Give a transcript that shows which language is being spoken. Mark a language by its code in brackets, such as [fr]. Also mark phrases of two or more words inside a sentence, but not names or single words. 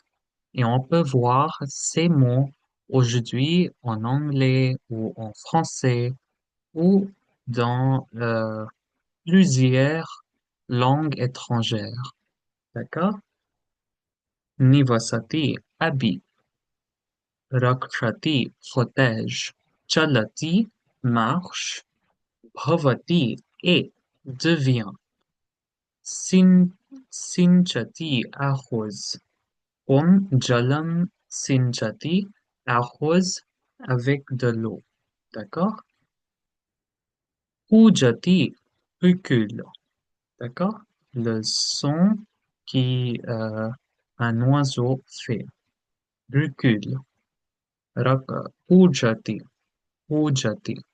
[fr] Et on peut voir ces mots aujourd'hui en anglais ou en français ou dans plusieurs langues étrangères. D'accord? Nivasati, habit. Rakshati, protège. Chalati, marche. Bhavati, est, devient. Sin, Sinchati, arrose. [sa] Om jalam sinchati, [fr] arrose avec de l'eau. D'accord? Pujati, recule. D'accord? Le son qui un oiseau fait. Recule. Pujati, pujati.